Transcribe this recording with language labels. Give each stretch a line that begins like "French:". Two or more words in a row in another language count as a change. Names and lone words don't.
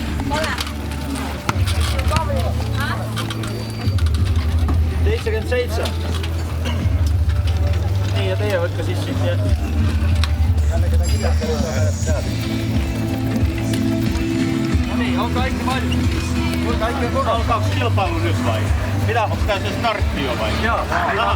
Estonian: 77. Nii ja teie võtke siis siit ja...
Finnish: Nii, on kaikki valmis. Kaikki
Estonian: on korral.
Finnish: 2 kilpailu nyt vai? Mitä? Onko tää se startti jo vai? Joo.